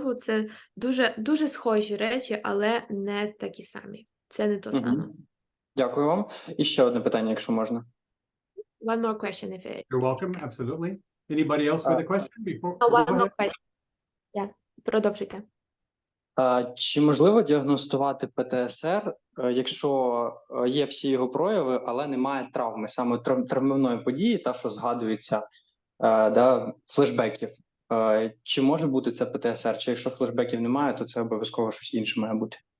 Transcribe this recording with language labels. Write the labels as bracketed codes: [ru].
[uk] Це дуже схожі речі, але не такі самі. Це не то саме. Дякую вам. І ще одне питання, якщо можна. [en] One more question, if it... You're welcome, absolutely. Anybody else with a question before? One more question. Yeah, [uk] продовжуйте. Чи можливо діагностувати ПТСР, якщо є всі його прояви, але немає травми, саме травмівної події, та, що згадується, флешбеків? Чи може бути це ПТСР? Чи якщо флешбеків немає, то це обов'язково щось інше має бути?